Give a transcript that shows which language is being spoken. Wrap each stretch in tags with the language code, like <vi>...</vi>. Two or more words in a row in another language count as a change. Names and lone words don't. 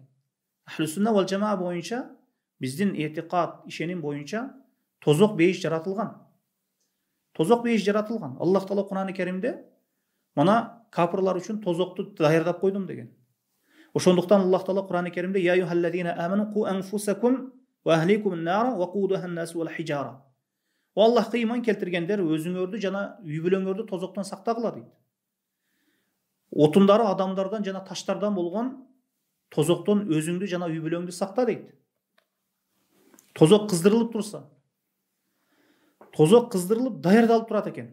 <ar>أهل السنة والجماعة</ar> <ky>боюнча, биздин этикад, ишеним боюнча тозок бейиш жаратылган. Тозок бейиш жаратылган. Аллах Таала Кур'ан-ы Каримде мына капырлар үчүн тозокту даярдап койдум деген. Ошондуктан Аллах Таала Кур'ан-ы Каримде:</ky> <ar>"يا أيها الذين آمنوا قوا أنفسكم وأهليكم نارا وقودها الناس والحجارة."</ar> <ky>О Аллахка иман келтиргендер, өзүңөрдү жана үй бүлөңөрдү тозоктон сактагыла дейт. Отундары адамдардан жана таштардан болгон тозоктон өзүңдү жана үй бүлөңдү сакта дейт. Тозок кыздырылып турса, тозок кыздырылып даярдалып турат экен.</ky>